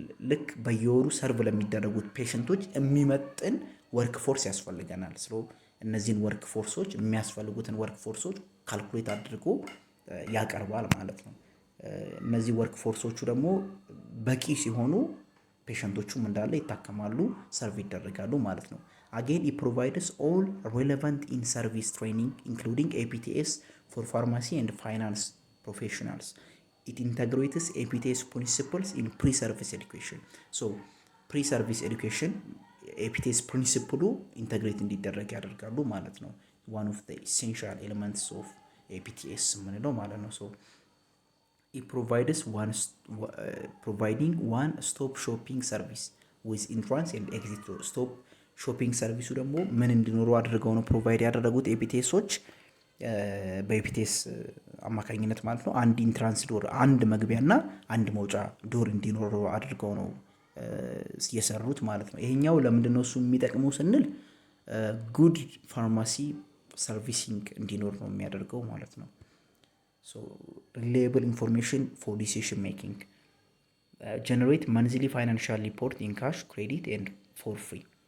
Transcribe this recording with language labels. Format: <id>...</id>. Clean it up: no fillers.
<am>ልክ በየወሩ ሰርቭ ለሚደረጉት ፔሸንቶች የሚመጥን ወርክፎርስ ያስፈልገናል። ስለ እነዚህን ወርክፎርሶች የሚያስፈልጉትን ወርክፎርሶች ካልኩሌት አድርጎ ያቀርባል ማለት ነው። እነዚህ ወርክፎርሶቹ ደግሞ በቂ ሲሆኑ ፔሸንቶቹም እንዳለ ይታከማሉ፣ ሰርቭ ይደረጋሉ ማለት ነው። አጌን</am> <en>it provides all relevant in service training including APTS for pharmacy and finance professionals. It integrates APTS principles in pre-service education.</en> <am>So pre-service education APTS principle integrate እንዲደረግ ያደርጋሉ ማለት ነው።</am> <en>one of the essential elements of APTS</en> <am>ምንለው ማለት ነው።</am> <en>So it provides providing one stop shopping service with entrance and exit.</en> <am>stop shopping service ደግሞ ምን እንዲኖረው አድርገው ነው ፕሮቫይድ ያደረጉት ኤፒቲኤሶች በኤፒቲኤስ አማካኝነት ማለት ነው። አንድ ኢንትራንስ ዶር፣ አንድ መግቢያና አንድ መውጫ ዶር እንዲኖረው አድርገው ነው የሰሩት ማለት ነው። ይሄኛው ለምንድነው እሱ የሚጠቅመው ስንል ጉድ ፋርማሲ ሰርቪሲንግ እንዲኖር ነው የሚያደርገው ማለት ነው።</am> <en>So reliable information for decision making. Generate monthly financial report in cash, credit and for free.</en>